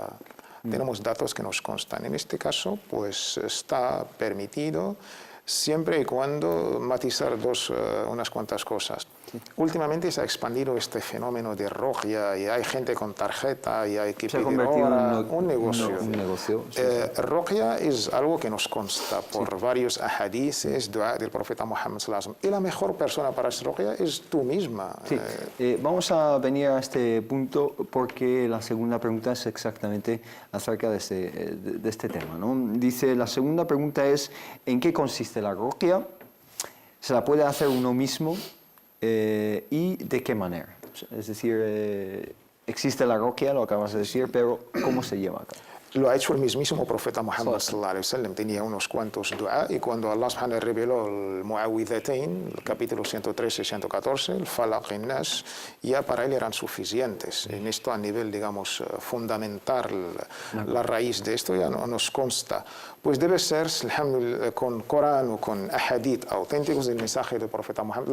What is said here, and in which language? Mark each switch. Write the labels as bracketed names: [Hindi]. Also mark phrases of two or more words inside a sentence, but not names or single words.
[Spanish] Tenemos datos que nos constan. En este caso, pues está permitido siempre y cuando matizar unas cuantas cosas. Sí. Últimamente se ha expandido este fenómeno de ruqya y hay gente con tarjeta y hay que pedir ahora un negocio. Sí. Ruqya es algo que nos consta por sí, varios ahadices del profeta Muhammad [Arabic] صلى الله عليه وسلم. [Spanish] Y la mejor persona para hacer ruqya es tú misma. Sí. Vamos a venir a este punto porque la segunda pregunta es exactamente acerca de este tema, ¿no? Dice, la segunda pregunta es: ¿en qué consiste la ruqya? ¿Se la puede hacer uno mismo? ¿Y de qué manera? Es decir, existe la ruqya, lo acabas de decir, pero ¿cómo se lleva a cabo? Lo ha hecho el mismísimo profeta Muhammad [Arabic] صلى الله عليه وسلم. [Spanish] Tenía unos cuantos dua y cuando Allah subhanahu reveló el Mu'awwidhatayn, el capítulo 113 y 114, el Falaq y Nas, ya para él eran suficientes. En esto a nivel, digamos, fundamental, la raíz de esto ya no nos consta. Pues debe ser con Corán o con ahadith auténticos del mensaje del profeta Muhammad.